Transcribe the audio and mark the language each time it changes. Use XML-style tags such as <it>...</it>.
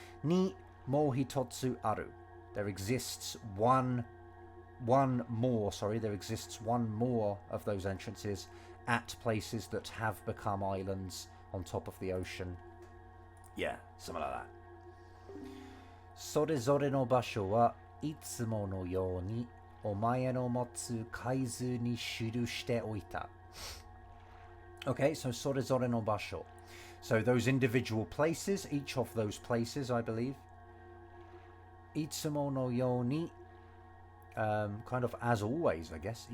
<ja>Ni mou hitotsu aru.</ja> <en>There exists one more of those entrances at places that have become islands on top of the ocean. Yeah, something like that.</en> <ja>それぞれの場所はいつものようにお前の持つ海図に記しておいた.</ja> <en>Okay, so</en> <ja>それぞれの場所.</ja> <en>So those individual places, each of those places, I believe.</en> <ja>いつものように,</ja> <en>kind of as always, I guess.</en>